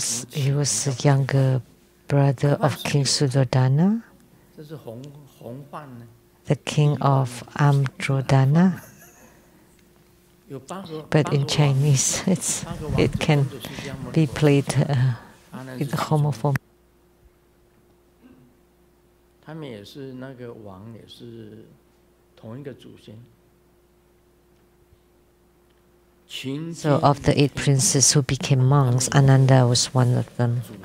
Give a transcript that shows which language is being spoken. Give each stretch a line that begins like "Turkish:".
English: He was the younger brother of King Suddhodana, the king of Amdrodana. But in Chinese, it can be played with homophone.
Chinese: 他们也是那个王，也是同一个祖先。
English: So of the 8 princes who became monks, Ananda was one of them.